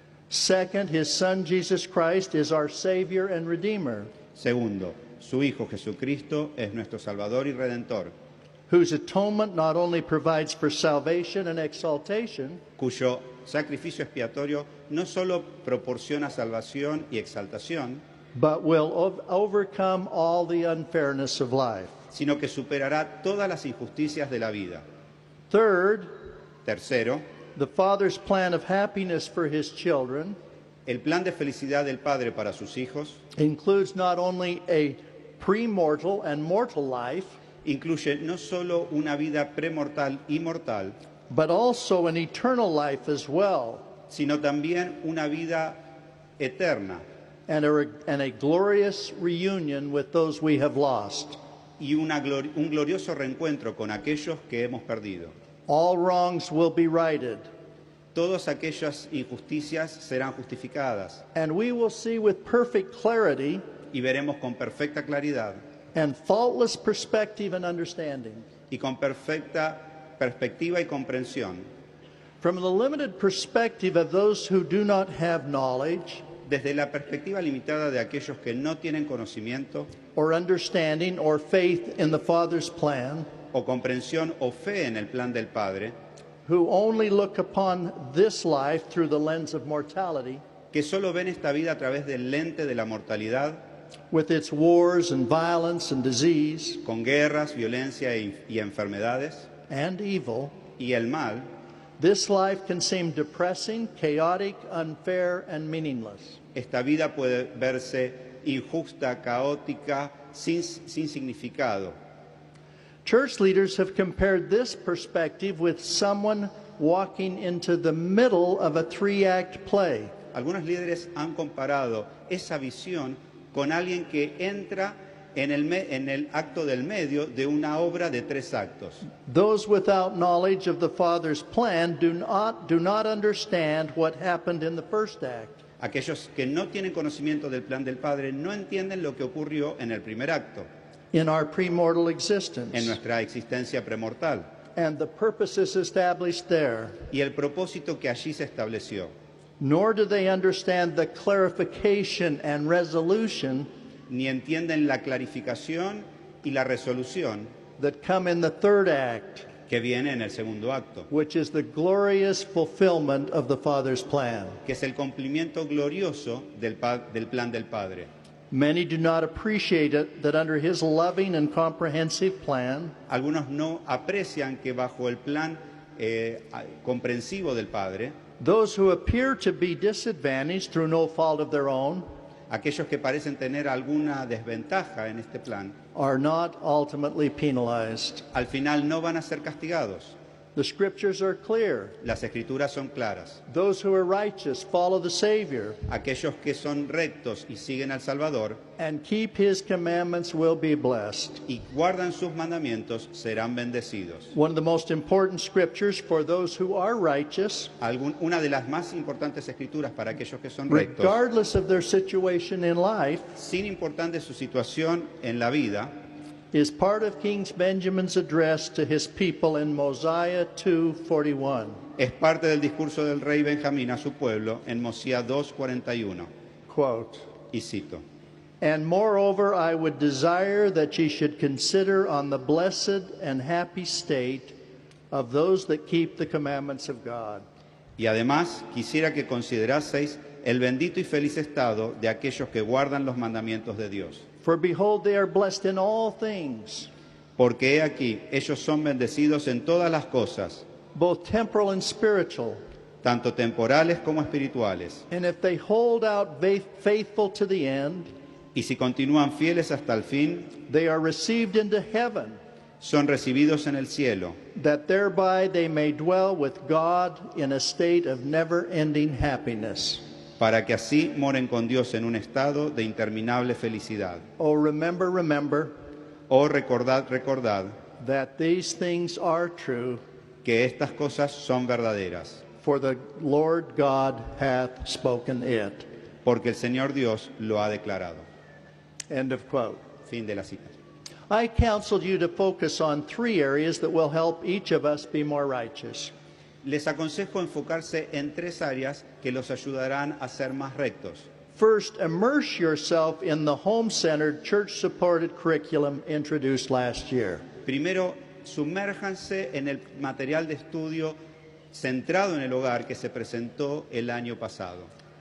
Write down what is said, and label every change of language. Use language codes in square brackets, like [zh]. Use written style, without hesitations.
[en] Second, his Son Jesus Christ is our Savior and Redeemer, [es] Segundo, su Hijo Jesucristo es nuestro Salvador y Redentor, [en] whose atonement not only provides for salvation and exaltation, [es] cuyo sacrificio expiatorio no solo proporciona salvación y exaltación, [en] but will overcome all the unfairness of life. [es] sino que superará todas las injusticias de la vida. [en] Third, [es] Tercero, [en] the Father's plan of happiness for his children [es] el plan de felicidad del Padre para sus hijos [en] includes not only a premortal and mortal life, [es] incluye no solo una vida premortal y mortal, [en] but also an eternal life as well, [es] sino también una vida eterna [en] and a glorious reunion with those we have lost. [es] y un glorioso reencuentro con aquellos que hemos perdido. [en] All wrongs will be righted, [es] Todas aquellas injusticias serán justificadas [en] and we will see with perfect clarity [es] y veremos con perfecta claridad [en] and faultless perspective and understanding. [es] y con perfecta perspectiva y comprensión. [en] From the limited perspective of those who do not have knowledge [es] Desde la perspectiva limitada de aquellos que no tienen conocimiento [en] or understanding or faith in the Father's plan, [es] o comprensión o fe en el plan del Padre, [en] who only look upon this life through the lens of mortality, [es] que solo ven esta vida a través del lente de la mortalidad, [en] with its wars and violence and disease [es] con guerras, violencia y enfermedades, [en] and evil, [es] y el mal, [en] this life can seem depressing, chaotic, unfair, and meaningless. [es] esta vida puede verse injusta, caótica, sin significado. [en] Church leaders have compared this perspective with someone walking into the middle of a three-act play. [es] Algunos líderes han comparado esa visión con alguien que entra en el acto del medio de una obra de 3 actos. [en] Those without knowledge of the Father's plan do not understand what happened in the first act. [es] Aquellos que no tienen conocimiento del plan del Padre no entienden lo que ocurrió en el primer acto, [en] In our premortal [es] en [en] existence, [es] nuestra existencia premortal, [en] and the purposes established there, [es] y el propósito que allí se estableció. [en] nor do they understand the clarification and resolution [es] Ni entienden la clarificación y la resolución [en] that come in the third act, [es] que viene en el segundo acto, [en] which is the glorious fulfillment of the Father's plan. [es] que es el cumplimiento glorioso del plan del Padre. [en] Many do not appreciate it that under His loving and comprehensive plan, [es] Algunos no aprecian que bajo el plan comprensivo del Padre, [en] those who appear to be disadvantaged through no fault of their own [es] aquellos que parecen tener alguna desventaja en este plan, [en] are not ultimately penalized. [es] al final no van a ser castigados. [en] The scriptures are clear. [es] Las escrituras son claras. [en] Those who are righteous follow the Savior [es] Aquellos que son rectos y siguen al Salvador [en] and keep His commandments will be blessed. [es] y guardan sus mandamientos serán bendecidos. [en] One of the most important scriptures for those who are righteous, [es] Una de las más importantes escrituras para aquellos que son rectos, [en] regardless of their situation in life, [es] sin importar su situación en la vida, [en] is part of King Benjamin's address to his people in Mosiah 2:41. [es] es parte del discurso del rey Benjamín a su pueblo en Mosiah 2:41. [en] Quote, [es] Y cito: [en] "And moreover, I would desire that ye should consider on the blessed and happy state of those that keep the commandments of God." [es] y además quisiera que consideraseis el bendito y feliz estado de aquellos que guardan los mandamientos de Dios. [en] For behold, they are blessed in all things, [es] Porque he aquí, ellos son bendecidos en todas las cosas, [en] both temporal and spiritual. [es] tanto temporales como espirituales. [en] And if they hold out faithful to the end, [es] Y si continúan fieles hasta el fin, [en] they are received into heaven, [es] son recibidos en el cielo, [en] that thereby they may dwell with God in a state of never-ending happiness. [es] para que así moren con Dios en un estado de interminable felicidad. [en] Oh, remember [es] Oh, recordad, recordad [en] that these things are true, [es] que estas cosas son verdaderas, [en] for the Lord God hath spoken it. [es] porque el Señor Dios lo ha declarado. [en] End of quote. [es] Fin de la cita. [en] I counseled you to focus on 3 areas that will help each of us be more righteous. [es] Les aconsejo enfocarse en 3 áreas que los ayudarán a ser más rectos. [en] First, immerse yourself in the home-centered, church-supported curriculum introduced last year. [es] Primero, sumérjanse en el material de estudio centrado en el hogar que se presentó el año pasado.